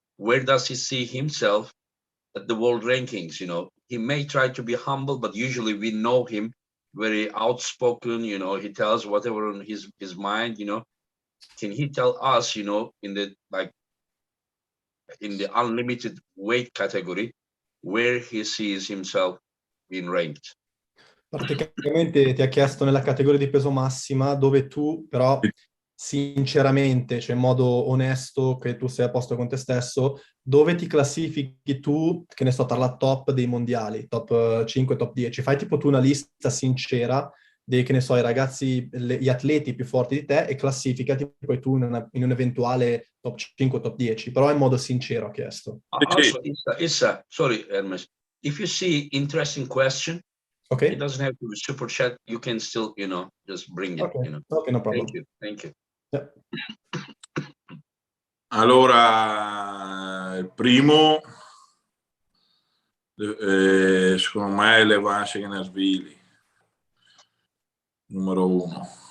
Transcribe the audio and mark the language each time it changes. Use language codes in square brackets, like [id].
[en] Where does he see himself at the world rankings? You know, he may try to be humble, but usually we know him very outspoken. You know, he tells whatever on his mind. You know, can he tell us, you know, in the unlimited weight category, where he sees himself being ranked? [it] Praticamente ti ha chiesto nella categoria di peso massima dove tu però sinceramente, cioè in modo onesto, che tu sei a posto con te stesso, dove ti classifichi tu, che ne so, tra la top dei mondiali, top 5, top 10. Fai tipo tu una lista sincera dei, che ne so, i ragazzi, gli atleti più forti di te e classificati poi tu in un eventuale top 5, top 10, però in modo sincero ha chiesto. [en] Also, Issa, sorry, Hermes, if you see interesting question, Ok? it doesn't have to be super chat. You can still, you know, just bring it. Okay. You know. Okay, no problem. Thank you. Yeah. [it] Allora, il primo, secondo me, è Levan Shekhinashvili, numero 1.